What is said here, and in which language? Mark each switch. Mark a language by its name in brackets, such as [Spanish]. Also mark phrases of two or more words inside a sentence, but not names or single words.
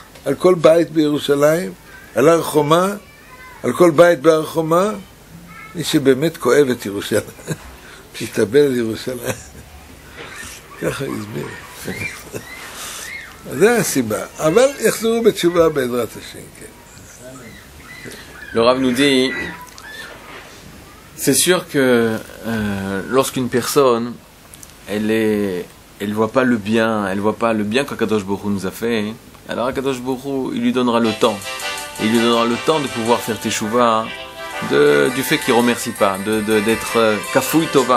[Hebrew] על כל בית בירושלים, על הר חומה, על כל בית בהר חומה, מי שבאמת כואב את ירושלים, מתאבל על ירושלים. ככה הסביר. אז זה הסיבה. אבל יחזרו בתשובה בעזרת השם, כן. [French] Le Rav nous dit, c'est sûr que lorsqu'une personne, elle voit pas le bien, qu' [Hebrew] הקדוש ברוך הוא [French] nous a fait, alors [Hebrew] הקדוש ברוך הוא, [French] il lui donnera le temps. Il lui donnera le temps de pouvoir faire teshuva, du fait qu'il remercie pas, d'être [Hebrew] כפוי טובה.